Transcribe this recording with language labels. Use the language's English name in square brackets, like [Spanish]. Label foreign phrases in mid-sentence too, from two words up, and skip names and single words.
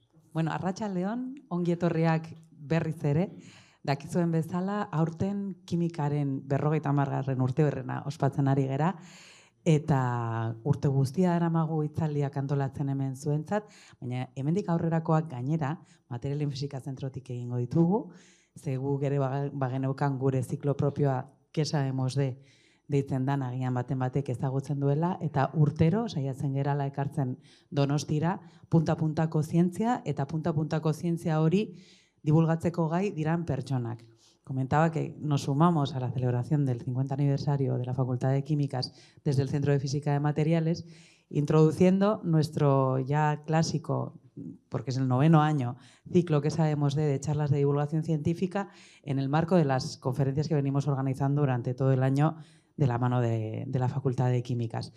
[Basque] Bueno, arratsaldeon, ongi etorriak berriz ere, dakizuen bezala, aurten kimikaren 50. urteurrena ospatzen ari gera, eta urte guztia daramagu hitzaldiak antolatzen hemen zuentzat, baina hemendik aurrerakoak gainera, materialen fisika zentrotik egingo ditugu, ze guk ere bageneukan gure ziklo propioa que sabemos deitzen dan agian baten batek ezagutzen duela, eta urtero saiatzen gerala ekartzen Donostira punta-puntako zientzia, eta punta-puntako zientzia hori divulgatzeko gai diran pertsonak. [Spanish] Comentaba que nos sumamos a la celebración del 50 aniversario de la Facultad de Químicas desde el Centro de Física de Materiales, introduciendo nuestro ya clásico, porque es el 9º año, ciclo que sabemos de charlas de divulgación científica en el marco de las conferencias que venimos organizando durante todo el año de la mano de la Facultad de Químicas.